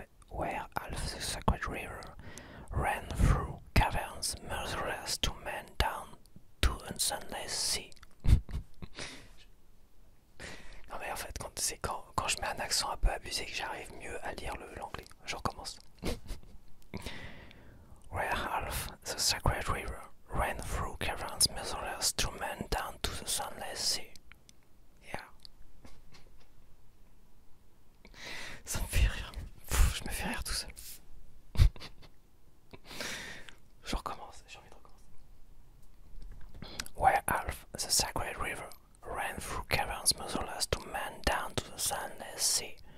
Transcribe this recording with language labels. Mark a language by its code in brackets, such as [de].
[en] where half the sacred river ran through caverns, measureless to men down to a sunless sea. [fr] Non mais en fait, quand je mets un accent un peu abusé que j'arrive mieux à lire l'anglais. Je recommence. [en] Where half the sacred river ran through caverns, measureless to men down to the sunless sea. Yeah. [fr] Ça me fait rire. Je me fais rire tout seul. Je recommence, j'ai envie de recommencer. [en] Where half the sacred river ran through caverns, measureless to men down to the sunless sea.